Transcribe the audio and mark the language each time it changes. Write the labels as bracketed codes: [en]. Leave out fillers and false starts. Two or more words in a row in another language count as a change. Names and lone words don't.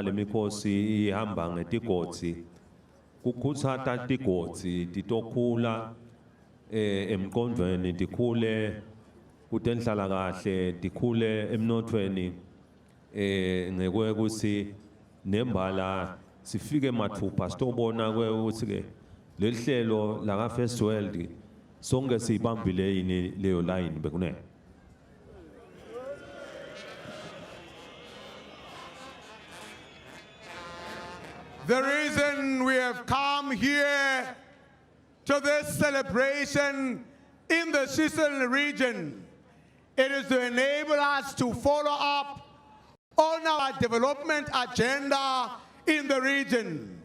[ss] lemikhosi ihamba ngetigodzi kukhutsata tigodzi titokhula emqondweni tikhule kutenhlala kahle tikhule emnothweni ngekuthi nembala sifike mathupha sitobona ukuthi ke lelihlelo la ka [en] first world [ss] sonke sibambile yini leyo line bekunene. [en] The reason we have come here to this celebration in the Sicily region, it is to enable us to follow up on our development agenda in the region.